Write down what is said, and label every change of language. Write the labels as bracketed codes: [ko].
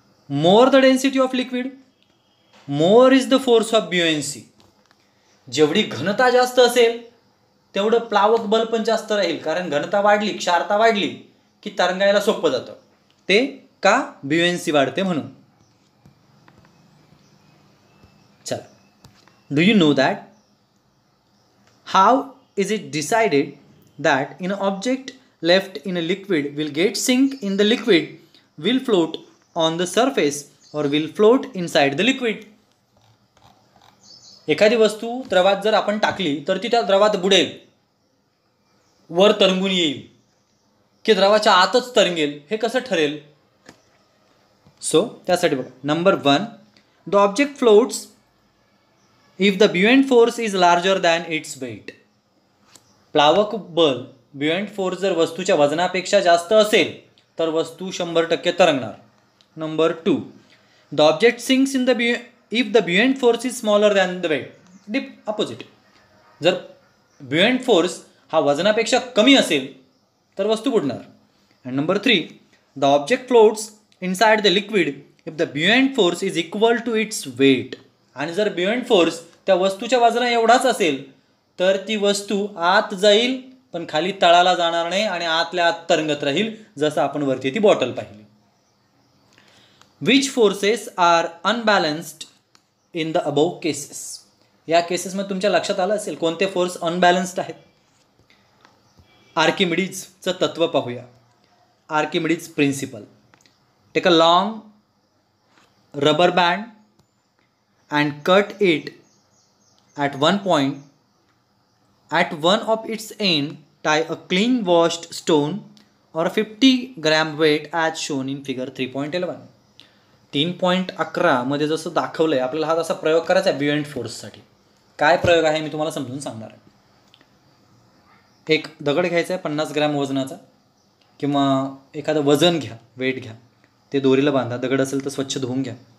[en] More the density of liquid, more is the force of buoyancy. [mr] जेवढी घनता जास्त असेल तेवढं प्लावक बल पण जास्त राहील, कारण घनता वाढली, क्षारता वाढली की तरंगायला सोपं जातं. ते का? ब्युएन्सी वाढते म्हणून. चला, [en] Do you know that how is it decided that in a object left in a liquid will get sink in the liquid, will float on the surface or will float inside the liquid? [mr] एखादी वस्तू द्रवात जर आपण टाकली तर ती त्या द्रवात बुडेल, वर तरंगून येईल, की द्रवाच्या आतच तरंगेल, हे कसं ठरेल? [en] so [mr] त्यासाठी बघा, [en] Number 1, the object floats if the buoyant force is larger than its weight. [mr] प्लावक बल, ब्युएंट फोर्स जर वस्तूच्या वजनापेक्षा जास्त असेल तर वस्तू 100% तरंगणार. [en] Number 2, the object sinks in the if the buoyant force is smaller than the weight. Opposite. [mr] जर ब्युएंट फोर्स हा वजनापेक्षा कमी असेल तर वस्तू बुडणार. [en] And number 3, the object floats inside the liquid if the buoyant force is equal to its weight. [mr] आणि जर ब्युएंट force त्या वस्तूच्या वजना एवढाच असेल तर ती वस्तू आत जाईल पण खाली तळाला जाणार नाही आणि आतल्या आत तरंगत राहील, जसं आपण वरती ती बॉटल पाहिली. [en] Which forces are unbalanced in the above cases. [mr] या केसेसमध्ये तुमच्या लक्षात आलं असेल कोणते फोर्स अनबॅलन्स्ड आहेत. आर्किमिडीजचं तत्व पाहूया. [en] Archimedes principle. Take a long rubber band and cut it at one point. At one of its end, tie a clean washed stone or a 50 gram weight as shown in figure 3.11. [mr] 3.11 मध्ये जसं दाखवलं आहे आपल्याला हा तसा प्रयोग करायचा आहे ब्युएंट फोर्ससाठी. काय प्रयोग आहे मी तुम्हाला समजून सांगणार आहे. एक दगड घ्यायचा आहे 50 ग्रॅम वजनाचा, किंवा एखादं वजन घ्या, वेट घ्या, ते दोरीला बांधा. दगड असेल तर स्वच्छ धुवून घ्या.